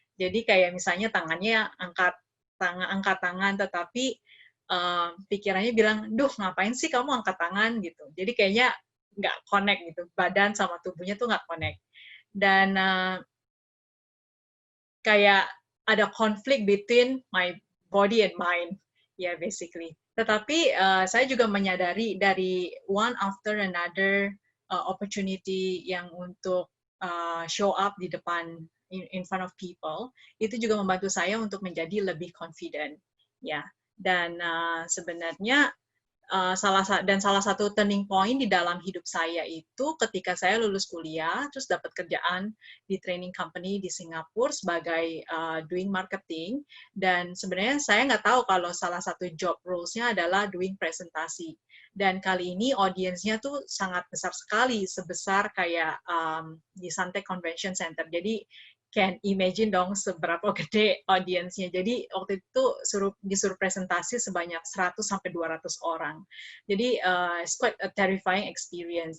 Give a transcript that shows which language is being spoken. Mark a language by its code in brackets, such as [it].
[id] Jadi kayak misalnya tangannya angkat tangan, tetapi pikirannya bilang, duh ngapain sih kamu angkat tangan gitu. Jadi kayaknya nggak connect gitu, badan sama tubuhnya tuh nggak connect. Dan kayak ada konflik [en] between my body and mind, ya yeah, basically. [id] Tetapi saya juga menyadari dari [en] one after another opportunity [id] yang untuk [en] show up [id] di depan [en] in front of people, [id] itu juga membantu saya untuk menjadi lebih confident, ya. Dan sebenarnya salah satu turning point di dalam hidup saya itu ketika saya lulus kuliah, terus dapat kerjaan di training company di Singapura sebagai [en] doing marketing, [id] dan sebenarnya saya nggak tahu kalau salah satu job roles-nya adalah [en] doing presentasi. [id] Dan kali ini audiensnya tuh sangat besar sekali, sebesar kayak di Suntec Convention Center. Jadi [en] can imagine [id] dong seberapa gede audiensnya. Jadi waktu itu disuruh presentasi sebanyak 100 sampai 200 orang. Jadi [en] it's quite a terrifying experience.